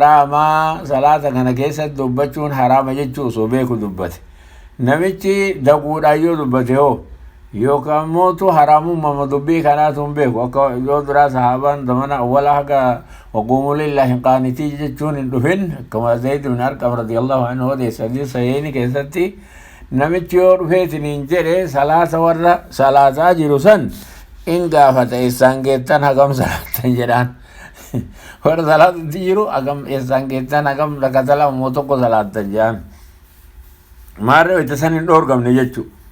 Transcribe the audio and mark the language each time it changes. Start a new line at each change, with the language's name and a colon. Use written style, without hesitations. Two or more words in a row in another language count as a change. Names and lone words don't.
Oromo: haraamaa salaata kana keessatti dubbachuun haraama jechuu osoo beeku dubbate namichi daguudhaan yoo dubbate hoo yookaan mootu haraamummaa dubbii kanaatu hin beeku akka yoo duraa sahaabaan zamana awwala haga waquumuu
Arabic: لله قانتين
Oromo: jechuun hin dhufin akkuma Zayd ibn Arqam
Arabic: رضي الله عنه
Oromo: odeessa hadiis sahiihni keessatti namichi yoo dhufeetiniin jedhe salaata warra salaataa jiru san in gaafata eessaan geettan hagam salaattan jedhaan warra salaatatti jiru hagam eessaan geettan hagam rakata lama moo tokko salaattan jedhaan maarree itti san hin dhoorgamne jechuu